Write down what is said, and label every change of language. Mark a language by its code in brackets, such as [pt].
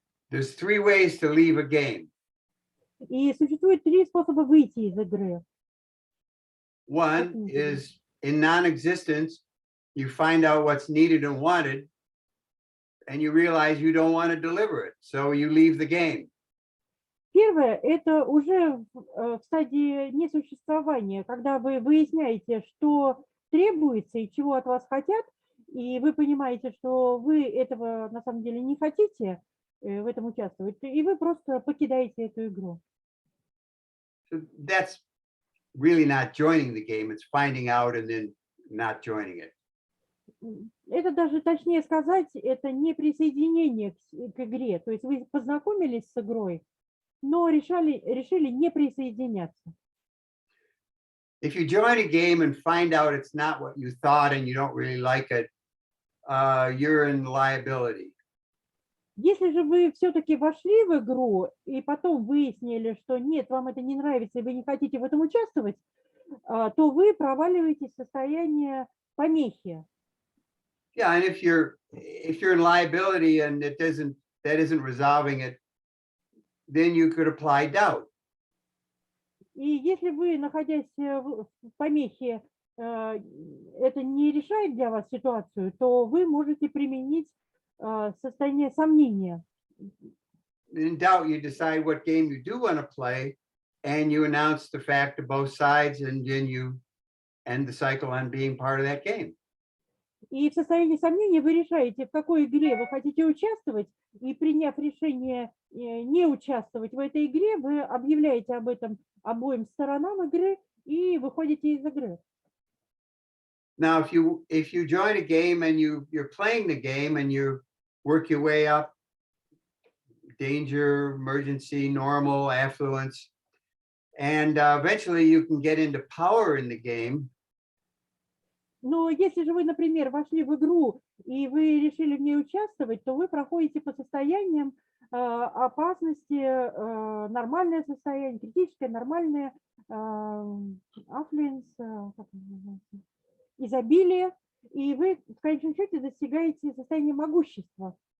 [en] There's 3 ways to leave a game. [ru] И существует 3 способа выйти из игры. [en] One is in non-existence, you find out what's needed and wanted, and you realize you don't want to deliver it, so you leave the game. [ru] Первое – это уже в стадии несуществования, когда вы выясняете, что требуется и чего от вас хотят, и вы понимаете, что вы этого на самом деле не хотите в этом участвовать, и вы просто покидаете эту игру. [en] So that's really not joining the game, it's finding out and then not joining it. [ru] Это даже точнее сказать, это не присоединение к игре, то есть вы познакомились с игрой, но решили не присоединяться. [en] If you join a game and find out it's not what you thought and you don't really like it, you're in liability. [ru] Если же вы все-таки вошли в игру и потом выяснили, что нет, вам это не нравится и вы не хотите в этом участвовать, то вы проваливаетесь в состояние помехи. [en] Yeah, and if you're in liability and that isn't resolving it, then you could apply doubt. [ru] И если вы, находясь в помехе, это не решает для вас ситуацию, то вы можете применить состояние сомнения. [en] In doubt, you decide what game you do want to play, and you announce the fact to both sides, and then you end the cycle on being part of that game. [ru] И в состоянии сомнения вы решаете, в какой игре вы хотите участвовать, и приняв решение не участвовать в этой игре, вы объявляете об этом обоим сторонам игры и выходите из игры. [en] Now, if you join a game and you're playing the game and you work your way up, danger, emergency, normal, affluence, and eventually you can get into power in the game. [ru] Но если же вы, например, вошли в игру и вы решили в ней участвовать, то вы проходите по состояниям опасности, нормальное состояние, критическое, нормальное, affluence, изобилие, и вы в конечном счете достигаете состояния могущества.